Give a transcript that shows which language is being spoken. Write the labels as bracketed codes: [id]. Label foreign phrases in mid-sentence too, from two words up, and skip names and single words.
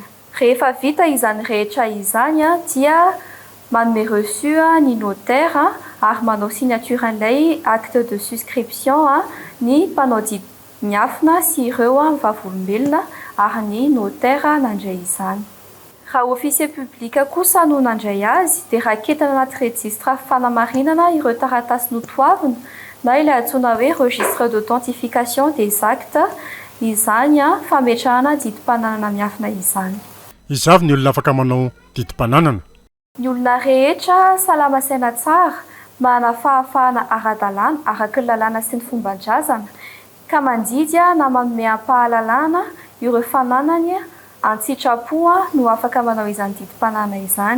[mg] Rehefa vita izany rehetra izany dia manome reçu ny notaire ary manao signature an'ilay [fr] acte de souscription [mg] ny mpanao didy miafina sy ireo vavolombelona ary ny notaire nandray izany. Raha [fr] officier public [mg] kosa no nandray azy dia raketina anaty registre fanamarinana ireo taratasy notoavina na ilay antsoina hoe [fr] registre d'authentification des actes [mg] izany fametrahana didimpananana miafina izany. Izavy ny olona afaka manao didimpananana. Ny olona rehetra salama saina tsara, manana fahafahana ara-dalàna araka ny lalàna sy ny fomban-drazana ka mandidy na manome ampahalalàna ireo fananany an-tsitrapo no afaka manao izany didimpananana izany.